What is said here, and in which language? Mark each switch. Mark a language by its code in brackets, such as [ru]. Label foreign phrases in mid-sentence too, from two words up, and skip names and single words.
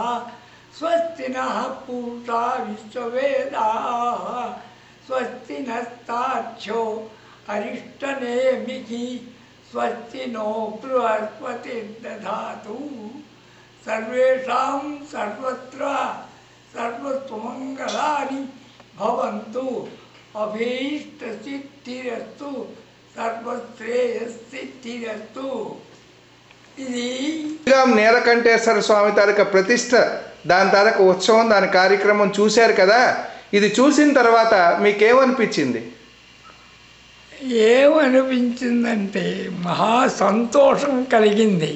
[sa] स्वस्ति नः पूषा विश्ववेदाः स्वस्ति नस्तार्क्ष्यो अरिष्टनेमिः स्वस्ति नो बृहस्पतिर्दधातु सर्वेषां सर्वत्र सर्वसुमङ्गलानि भवन्तु अभीष्टसिद्धिरस्तु सर्वश्रेयस्सिद्धिरस्तु। [te] ఇది నీలకంఠేశ్వర స్వామి తాలూకా ప్రతిష్ట, దాని తాలూకా ఉత్సవం, దాని కార్యక్రమం చూశారు కదా. ఇది చూసిన తర్వాత మీకేమనిపించింది? ఏమనిపించిందంటే మహా సంతోషం కలిగింది.